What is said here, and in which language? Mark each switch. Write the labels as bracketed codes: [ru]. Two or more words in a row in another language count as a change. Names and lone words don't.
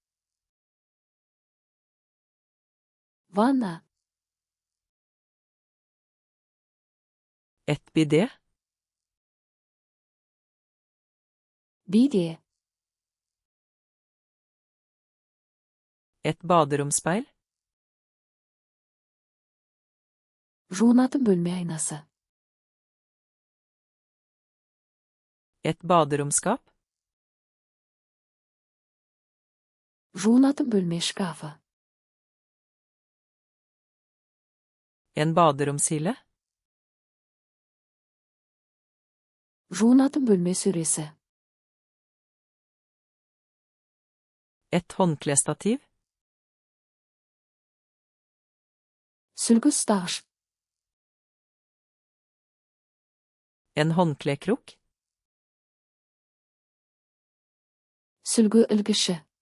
[kk] Ванна. [no] Et bidé. [kk] Биде. [no] Et baderomspeil. [kk] Жуынатын бөлме айнасы. [no] Et baderomsskap. [kk] Жуынатын бөлме шкафы. [no] En baderomshille. [kk] Жуынатын бөлме сөресі. [no] Et håndklestativ. [kk] Сүлгі ұстағыш. [no] En håndklekrok. [kk] Сүлгі ілгіші.